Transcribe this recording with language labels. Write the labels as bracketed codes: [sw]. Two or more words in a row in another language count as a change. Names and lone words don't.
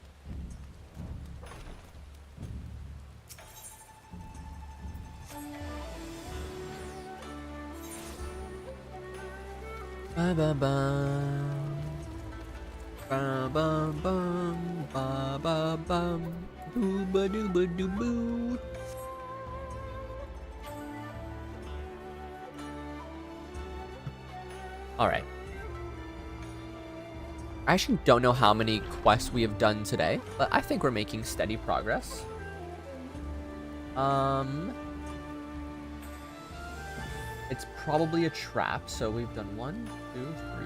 [en] Ba ba ba. Ba ba bum. Ba ba bum. Boo ba doo ba doo boo. All right. I actually don't know how many quests we have done today, but I think we're making steady progress. It's probably a trap, so we've done 1, 2, 3, 4.